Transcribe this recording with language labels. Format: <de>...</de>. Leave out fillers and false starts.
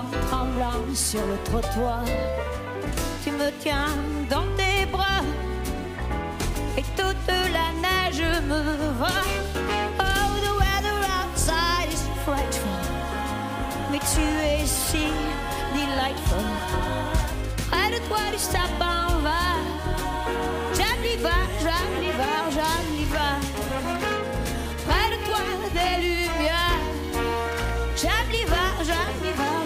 <fr>Tremblant sur le trottoir, tu me tiens dans tes bras et toute la neige me va.</fr> <en>Oh, the weather outside is frightful,</en> <fr>mais tu es si</fr> <en>delightful.</en> <fr>Près de toi du sapin vert, j'aime l'hiver, j'aime l'hiver, j'aime l'hiver. Près de toi des lumières, j'aime l'hiver, j'aime l'hiver.</fr>